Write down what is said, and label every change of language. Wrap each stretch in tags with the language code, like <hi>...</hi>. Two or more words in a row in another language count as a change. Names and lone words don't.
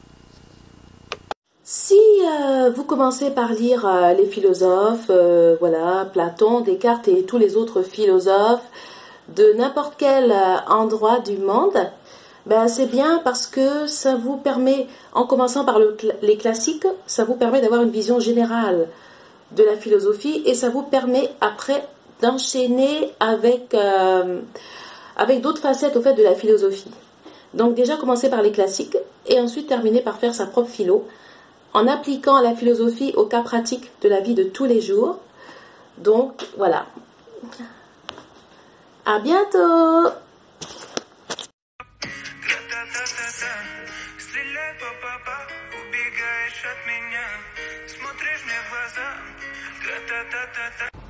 <fr>Si vous commencez par lire les philosophes, voilà, Platon, Descartes et tous les autres philosophes de n'importe quel endroit du monde, ben c'est bien parce que ça vous permet, en commençant par les classiques, ça vous permet d'avoir une vision générale de la philosophie et ça vous permet après d'enchaîner avec d'autres facettes au fait de la philosophie. Donc déjà commencer par les classiques et ensuite terminer par faire sa propre philo en appliquant la philosophie au cas pratique de la vie de tous les jours. Donc voilà. À bientôt.</fr> <ru>Стреляй по папа, убегаешь от меня, смотришь мне в глаза, тра-та-та-та-та.</ru>